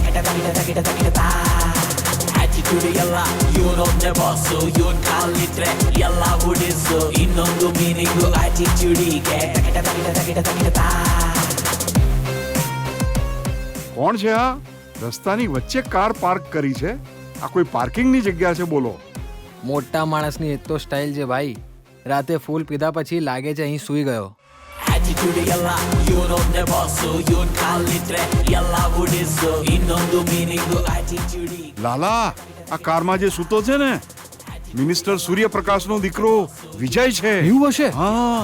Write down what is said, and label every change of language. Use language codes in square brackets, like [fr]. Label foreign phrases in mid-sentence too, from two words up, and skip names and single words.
[kn] attitude ಎಲ್ಲ ಇವನೊಬ್ನೆ ಬಾಸು ಇವನ್ ಕಾಲಿಟ್ರೆ ಎಲ್ಲ ಉಡಿಸು ಇನ್ನೊಂದು ಮೀನಿಂಗು attitude-ಗೆ [gu] કોણ છે આ? રસ્તાની વચ્ચે કાર પાર્ક કરી છે. આ કોઈ પાર્કિંગની જગ્યા છે? બોલો. મોટા માણસની એક તો સ્ટાઇલ છે ભાઈ. રાતે ફૂલ પીધા પછી લાગે છે અહીં સૂઈ ગયો. [kn] attitude ಎಲ್ಲ ಇವನೊಬ್ನೆ ಬಾಸು ಇವನ್ ಕಾಲಿಟ್ರೆ ಎಲ್ಲ ಉಡಿಸು ಇನ್ನೊಂದು ಮೀನಿಂಗು attitude-ಗೆ [gu] લાલા, આ કારમાં જે સૂતો છે ને, મિનિસ્ટર સૂર્યપ્રકાશનો દીકરો વિજય છે. એવું હશે? હા.